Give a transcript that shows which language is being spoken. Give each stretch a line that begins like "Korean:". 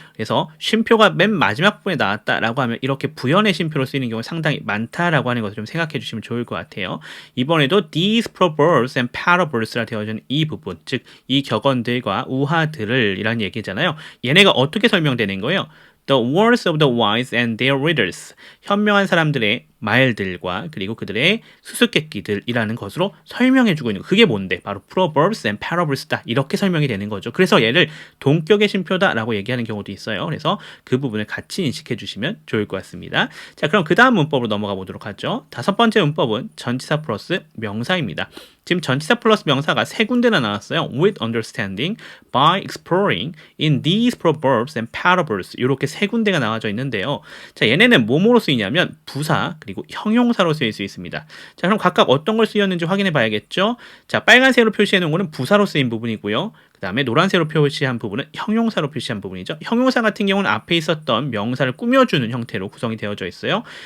Korean: 그래서 쉼표가 맨 마지막 부분에 나왔다라고 하면 이렇게 부연의 쉼표로 쓰이는 경우가 상당히 많다라고 하는 것을 좀 생각해 주시면 좋을 것 같아요. 이번에도
English: these proverbs and parables
Korean: 라 되어진 이 부분, 즉 이 격언들과 우화들을 이란 얘기잖아요. 얘네가 어떻게 설명되는 거예요?
English: The words of the wise and their readers.
Korean: 현명한 사람들의 말들과 그리고 그들의 수수께끼들이라는 것으로 설명해주고 있는 거. 그게 뭔데? 바로
English: proverbs and parables다.
Korean: 이렇게 설명이 되는 거죠. 그래서 얘를 동격의 쉼표다라고 얘기하는 경우도 있어요. 그래서 그 부분을 같이 인식해 주시면 좋을 것 같습니다. 자, 그럼 그 다음 문법으로 넘어가 보도록 하죠. 다섯 번째 문법은 전치사 플러스 명사입니다. 지금 전치사 플러스 명사가 세 군데나 나왔어요.
English: With understanding, by exploring, in these proverbs and parables
Korean: 이렇게 세 군데가 나와져 있는데요. 자, 얘네는 뭐뭐로 쓰이냐면 부사 그리고 형용사로 쓰일 수 있습니다. 자, 그럼 각각 어떤 걸 쓰였는지 확인해 봐야겠죠. 자, 빨간색으로 표시해 놓은 거는 부사로 쓰인 부분이고요. 다음에 노란색으로 표시한 부분은 형용사로 표시한 부분이죠. 형용사 같은 경우는 앞에 있었던 명사를 꾸며주는 형태로 구성이 되어져 있어요.